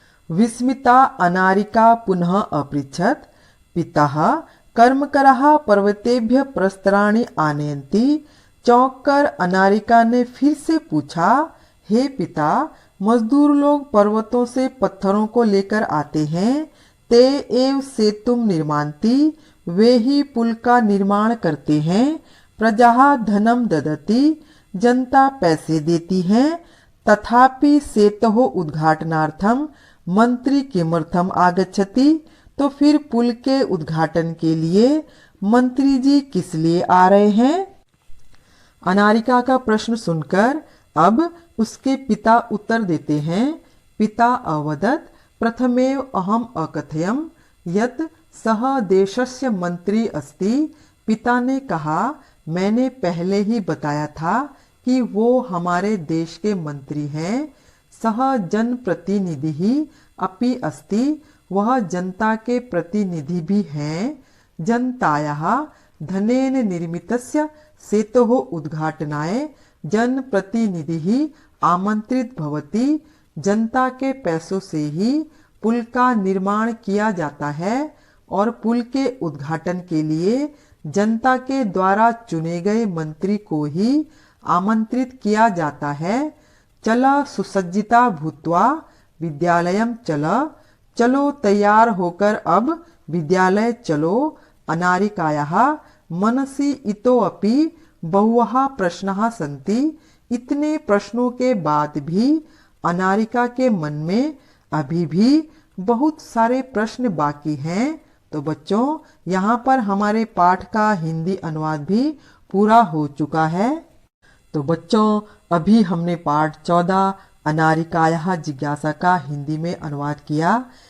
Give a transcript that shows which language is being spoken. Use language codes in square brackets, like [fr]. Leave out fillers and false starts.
[sa] विस्मिता अनारिका पुनः अपृच्छत्, पितः कर्मकरः पर्वतेभ्य प्रस्तराणि आनयन्ति। [hi] चौंक कर अनारिका ने फिर से पूछा, हे पिता, मजदूर लोग पर्वतों से पत्थरों को लेकर आते हैं। [sa] ते एव सेतुम निर्मान्ति, [hi] वे ही पुल का निर्माण करते हैं। [sa] प्रजा धनम ददति, [hi] जनता पैसे देती है। [sa] तथापि सेतोः उद्घाटनार्थम मंत्री किमर्थम आगच्छति, [hi] तो फिर पुल के उद्घाटन के लिए मंत्री जी किस लिए आ रहे हैं? अनारिका का प्रश्न सुनकर अब उसके पिता उत्तर देते हैं। [sa] पिता अवदत्, प्रथमेव अहम अकथयम यत् सह देशस्य मंत्री अस्ति। [hi] पिता ने कहा, मैंने पहले ही बताया था कि वो हमारे देश के मंत्री हैं। [sa] सह जनप्रतिनिधि ही अपि अस्ति, [hi] वह जनता के प्रतिनिधि भी हैं। [sa] जनतायाः धनेन निर्मितस्य सेतोः उद्घाटनाय जनप्रतिनिधिः आमंत्रित भवति। [hi] जनता के पैसों से ही पुल का निर्माण किया जाता है और पुल के उद्घाटन के लिए जनता के द्वारा चुने गए मंत्री को ही आमंत्रित किया जाता है। [sa] चल सुसज्जिता भूत्वा विद्यालयम चल, [hi] चलो तैयार होकर अब विद्यालय चलो। [sa] अनारिकायाः मनसि इतोऽपि बहुवः प्रश्नाः सन्ति। [hi] इतने प्रश्नों के बाद भी अनारिका के मन में अभी भी बहुत सारे प्रश्न बाकी हैं। तो बच्चों, यहाँ पर हमारे पाठ का हिंदी अनुवाद भी पूरा हो चुका है। तो बच्चों, अभी हमने पाठ 14 अनारिकायाः जिज्ञासा का हिंदी में अनुवाद किया।